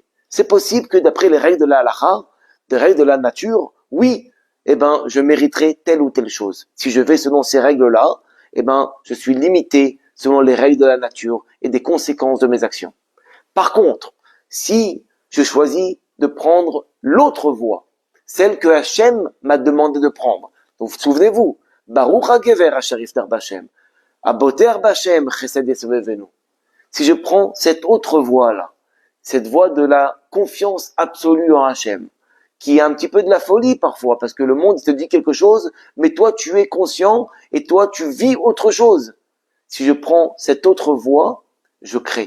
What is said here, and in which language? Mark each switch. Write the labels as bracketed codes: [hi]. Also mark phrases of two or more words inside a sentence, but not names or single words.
[fr] C'est possible que d'après les règles de la halakha, des règles de la nature, oui, eh ben je mériterai telle ou telle chose. Si je vais selon ces règles-là, eh ben je suis limité selon les règles de la nature et des conséquences de mes actions. Par contre, si je choisis de prendre l'autre voie, celle que Hachem m'a demandé de prendre, donc souvenez-vous, [he] ברוך הגבר אשר יבטח בהשם, הבוטח בהשם חסד יסובבנו. [fr] Si je prends cette autre voie-là, cette voie de la confiance absolue en Hachem, qui est un petit peu de la folie parfois, parce que le monde te dit quelque chose, mais toi tu es conscient et toi tu vis autre chose. Si je prends cette autre voie, je crée.